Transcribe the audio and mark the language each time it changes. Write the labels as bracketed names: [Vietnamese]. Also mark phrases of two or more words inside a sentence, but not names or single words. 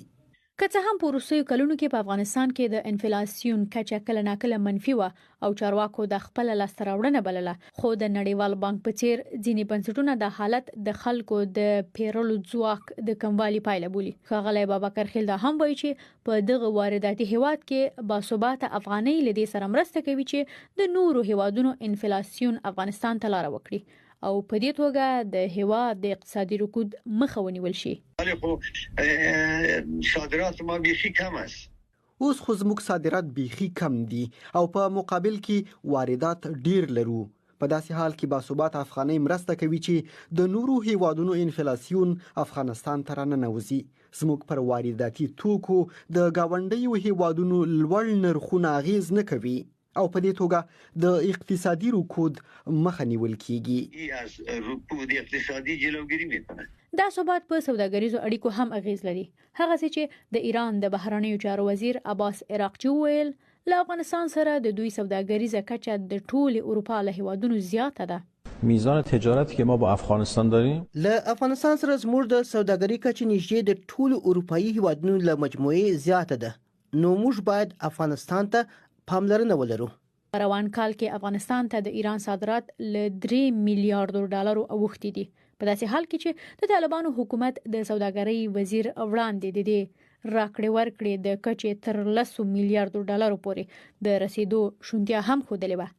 [Pashto] که څه هم په وروستیو کلونو کې په افغانستان کې د انفلاسیون کچه کله ناکله منفي و او چارواکو د خپل لاسته راوړنه بلله، خو د نړیوال بانک په څیر ځینې بنسټونه د حالت د خلکو د پیرلو ځواک د کموالي پایله بولي. ښاغلی بابکرخیل دا هم وایي چې په دغه وارداتي هیواد کې باثباته افغانۍ له دې سره مرسته کوي چې د نورو هیوادونو انفلاسیون افغانستان ته لاره وکړي او په دې توګه د هیواد د اقتصادي رکود مخه ونیول شي. [Persian] ولی خب صادرات ما بیخی کم است. [Pashto] اوس خو زموږ صادرات بیخي کم دي او په مقابل کې واردات ډیر لرو. په داسې حال کې باثباته افغانۍ مرسته کوي چې د نورو هیوادونو انفلاسیون افغانستان ته راننوځي. زموږ پر وارداتي توکو د گاونډیو هیوادونو لوړ نرخونه اغیز نه کوي او په دې توګه د اقتصادي رکود مخه نیول کیږي. [Persian] از رکود اقتصادي جلوگیری میکنه. [Pashto] دا ثبات په سوداګریزو اړیکو هم اغیز لري. هغه چې د ایران د بهرنیو چارو وزیر عباس عراقچي وویل له افغانستان سره د دوی سوداګریزه کچه د ټول اروپا له هیوادونو زیاته ده. [Persian] میزان تجارتی که ما با افغانستان داریم [Pashto] له افغانستان سره زموږ د سوداګرۍ کچه نږدې د ټول اروپایي هیوادونو له مجموعې زیاته ده، نو موږ باید افغانستان ته پاملرنه ولرو. روان کال کې افغانستان ته د ایران صادرات له $3 میلیارډ اوښتي دي، په داسې حال کې چې د طالبانو حکومت د سوداګرۍ وزیر وړاندې د دې راکړې ورکړې د کچې تر $10 میلیارډ پورې د رسیدو شونتیا هم ښودلې وه.